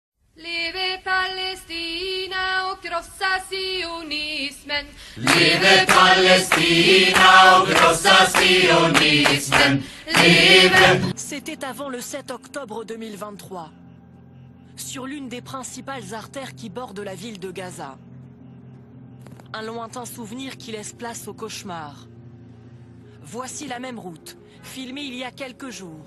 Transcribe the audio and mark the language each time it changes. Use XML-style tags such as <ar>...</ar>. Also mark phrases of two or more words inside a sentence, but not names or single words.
<sv>Leve Palestina och krossa sionismen. Leve Palestina och krossa sionismen. Leve.</sv> <fr>C'était avant le 7 octobre 2023, sur l'une des principales artères qui bordent la ville de Gaza. Un lointain souvenir qui laisse place au cauchemar. Voici la même route, filmée il y a quelques jours.</fr>